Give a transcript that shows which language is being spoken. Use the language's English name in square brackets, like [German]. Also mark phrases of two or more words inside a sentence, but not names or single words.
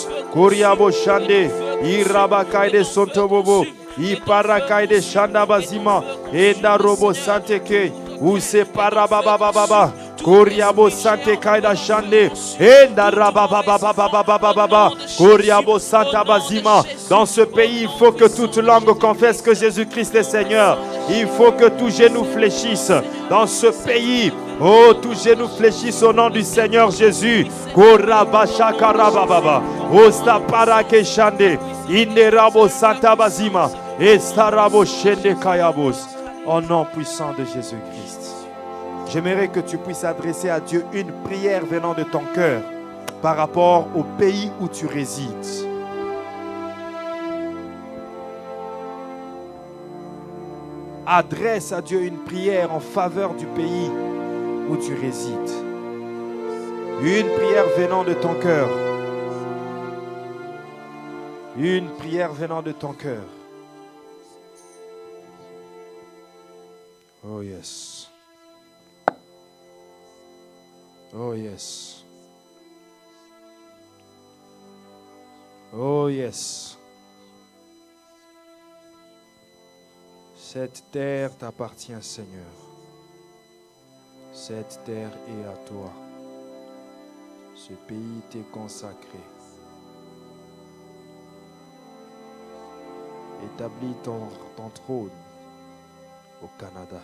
[French] Kuriabo shande. Irabakaide sontobobo. Iparakaide shanda bazima. Enda robo santeke. Use parababababa. Koriabo Sante Kaida Shande. Enda Rababababababababa. Koriabo Santa Bazima. Dans ce pays, il faut que toute langue confesse que Jésus-Christ est Seigneur. Il faut que tout genou fléchisse. Dans ce pays, oh, tout genou fléchisse au nom du Seigneur Jésus. Korabasha Karabababa. Ostaparake Shande. Inderabo Santa Bazima. Estarabo Shende Kayabos. Au nom puissant de Jésus-Christ. J'aimerais que tu puisses adresser à Dieu une prière venant de ton cœur par rapport au pays où tu résides. Adresse à Dieu une prière en faveur du pays où tu résides. Une prière venant de ton cœur. Une prière venant de ton cœur. [English] Oh yes. Oh yes. Oh yes. [French] Cette terre t'appartient, Seigneur. Cette terre est à toi. Ce pays t'est consacré. Établis ton trône au Canada.